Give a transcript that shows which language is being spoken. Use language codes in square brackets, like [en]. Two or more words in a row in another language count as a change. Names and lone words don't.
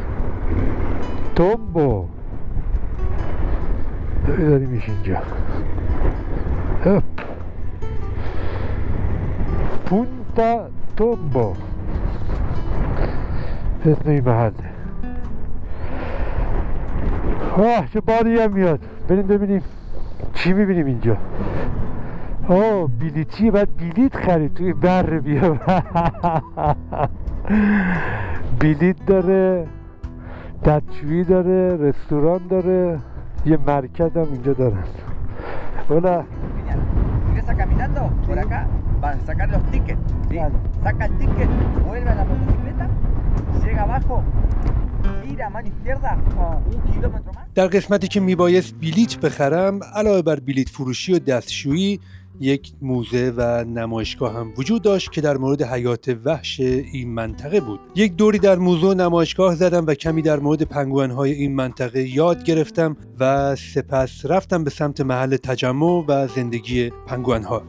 [fa] Tombo. داریم اینجا. پونتا تومبو اسم این محله. چه بادی هم میاد. بریم ببینیم چی میبینیم اینجا. بلیتیه، باید بلیت خرید توی بر بیا. بلیت داره، دستشویی داره، رستوران داره، یه مرکز هم اینجا دارن. [es] Hola. Ingresa caminando por acá, van a sacar los tickets. ¿Sí? Saca el ticket, vuelve a la motocicleta, llega abajo, gira a mano izquierda, 1 kilómetro más. [fa] در قسمتی که میبایست بلیت بخرم، علاوه بر بلیت فروشی و دستشویی، یک موزه و نمایشگاه هم وجود داشت که در مورد حیات وحش این منطقه بود. یک دوری در موزه و نمایشگاه زدم و کمی در مورد پنگوئن‌های این منطقه یاد گرفتم و سپس رفتم به سمت محل تجمع و زندگی پنگوئن‌ها.